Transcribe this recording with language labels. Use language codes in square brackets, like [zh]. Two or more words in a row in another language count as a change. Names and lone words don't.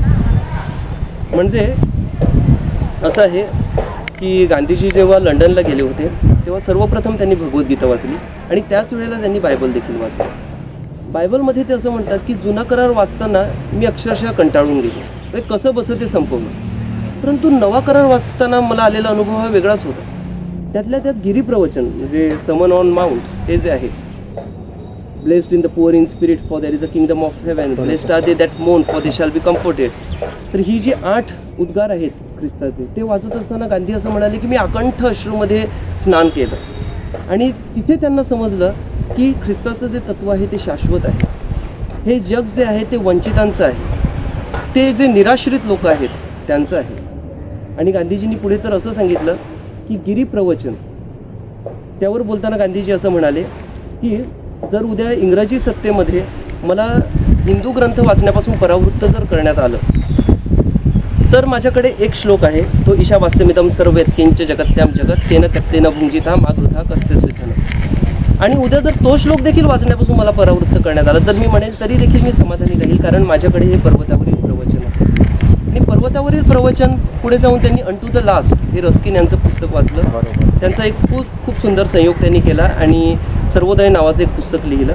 [mr] म्हणजे असं आहे की गांधीजी जेव्हा लंडनला गेले होते तेव्हा सर्वप्रथम त्यांनी भगवद्गीता वाचली आणि त्याच वेळेला त्यांनी बायबल देखील वाचली. बायबलमध्ये ते असं म्हणतात की जुना करार वाचताना मी अक्षरशः कंटाळून गेलो, म्हणजे कसं बसं ते संपवलं. परंतु नवा करार वाचताना मला आलेला अनुभव हा वेगळाच होता. त्यातल्या त्यात गिरीप्रवचन म्हणजे समन ऑन माउंट हे जे आहे, [en] Blessed in the poor in spirit for there is a kingdom of heaven, blessed are they that mourn for they shall be comforted. [mr] तर ही जी 8 उद्गार आहेत ख्रिस्ताचे ते वाचत असताना गांधी असं म्हणाले की मी अकंठ अश्रूमध्ये स्नान केलं आणि तिथे त्यांना समजलं की ख्रिस्ताचं जे तत्व आहे ते शाश्वत आहे. हे जग जे आहे ते वंचितांचं आहे, ते जे निराश्रित लोक आहेत त्यांचं आहे. आणि गांधीजींनी पुढे तर असं सांगितलं की गिरीप्रवचन त्यावर बोलताना गांधीजी असं म्हणाले की जर उद्या इंग्रजी सत्तेमध्ये मला हिंदू ग्रंथ वाचण्यापासून परावृत्त जर करण्यात आलं तर माझ्याकडे एक श्लोक आहे, तो [sa] ईशावास्यमिदं सर्व यत्किंच जगत्याम जगत तेन त्यक्तेन भुंजिता मा गृथा कस्य स्विधन. [mr] आणि उद्या जर तो श्लोक देखील वाचण्यापासून मला परावृत्त करण्यात आलं तर मी म्हणेन तरी देखील मी समाधानी राहील, कारण माझ्याकडे हे पर्वतावरील प्रवचन आहे. आणि पर्वतावरील प्रवचन पुढे जाऊन त्यांनी अंटू द लास्ट हे रस्किन यांचं पुस्तक वाचलं. त्यांचा एक खूप सुंदर संयोग त्यांनी केला आणि सर्वोदय नावाचं एक पुस्तक लिहिलं.